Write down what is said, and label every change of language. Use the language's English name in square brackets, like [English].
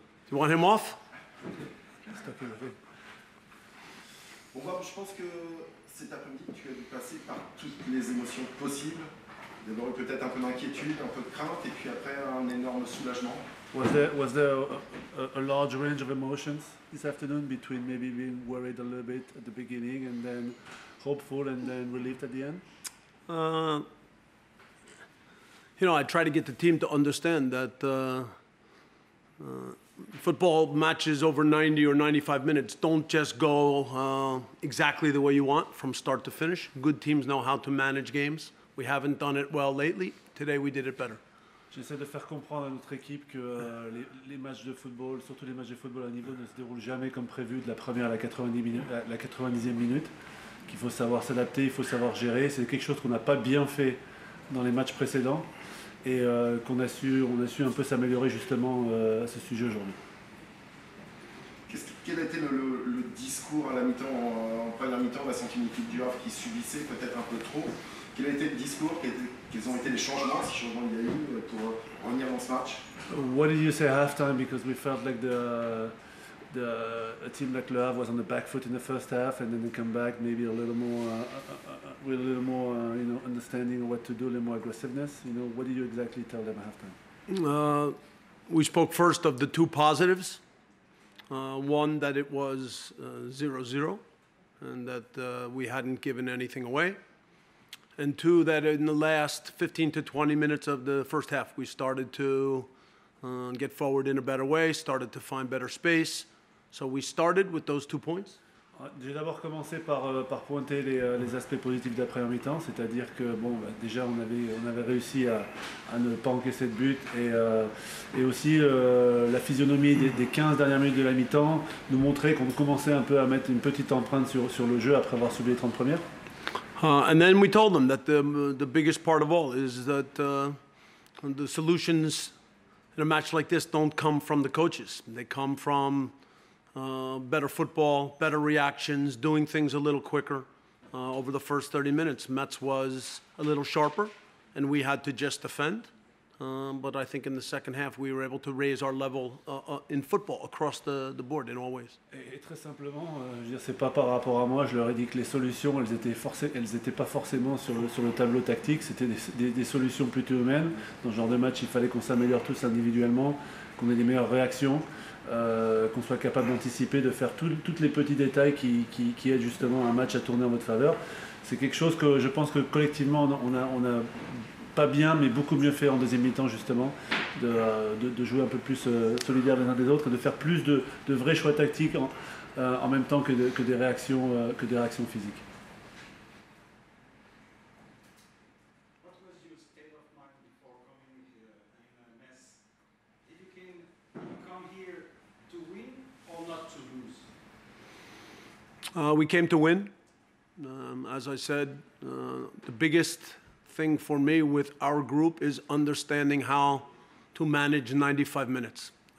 [English] You want him off? [French] Bon, je pense que cet après-midi, tu as dû passer par toutes les émotions possibles. D'abord peut-être un peu d'inquiétude, un peu de crainte, et puis après un énorme soulagement. [English] Was there a large range of emotions this afternoon between maybe being worried a little bit at the beginning and then hopeful and then relieved at the end? I try to get the team to understand that football matches over 90 or 95 minutes don't just go exactly the way you want from start to finish. Good teams know how to manage games. We haven't done it well lately. Today we did it better. [French] J'essaie de faire comprendre à notre équipe que les matchs de football, surtout les matchs de football à niveau, ne se déroulent jamais comme prévu de la première à la 90e minute, qu'il faut savoir s'adapter, il faut savoir gérer. C'est quelque chose qu'on n'a pas bien fait dans les matchs précédents et on a su un peu s'améliorer justement à ce sujet aujourd'hui. Quel a été le discours à la mi-temps? En première mi-temps, on a senti une équipe du Havre qui subissait peut-être un peu trop. Quel a été le discours? Quels ont été les changements, si changements il y a eu, pour revenir dans ce match? [English] What did you say at halftime? Because we felt like a team like Le Havre was on the back foot in the first half, and then they come back maybe a little more with a little more understanding of what to do, a little more aggressiveness. What did you exactly tell them at halftime? We spoke first of the two positives. One, that it was 0-0, and that we hadn't given anything away. And two, that in the last 15 to 20 minutes of the first half, we started to get forward in a better way, started to find better space. So we started with those 2 points. [French] J'ai d'abord commencé par pointer les aspects positifs de la première mi-temps, c'est-à-dire que déjà on avait réussi à ne pas encaisser de but et aussi la physionomie des 15 dernières minutes de la mi-temps nous montrait qu'on commençait un peu à mettre une petite empreinte sur le jeu après avoir subi les 30 premières. [English] And then we told them that the biggest part of all is that the solutions in a match like this don't come from the coaches. They come from better football, better reactions, doing things a little quicker over the first 30 minutes. Metz was a little sharper, and we had to just defend. But I think in the second half, we were able to raise our level in football across the board in all ways. [French] Et très simplement, je veux dire, c'est pas par rapport à moi, je leur ai dit que les solutions, elles étaient pas forcément sur le tableau tactique, c'était des solutions plutôt humaines. Dans ce genre de match, il fallait qu'on s'améliore tous individuellement, qu'on ait des meilleures réactions, qu'on soit capable d'anticiper, de faire tous les petits détails qui aident justement un match à tourner en votre faveur. C'est quelque chose que je pense que collectivement, on a pas bien, mais beaucoup mieux fait en deuxième mi-temps justement, de jouer un peu plus solidaires les uns des autres, et de faire plus de vrais choix tactiques en même temps que des réactions physiques. [English] What was your state of mind before coming here in Metz? Did you come here to win or not to lose? We came to win. As I said, the biggest thing for me with our group is understanding how to manage 95 minutes.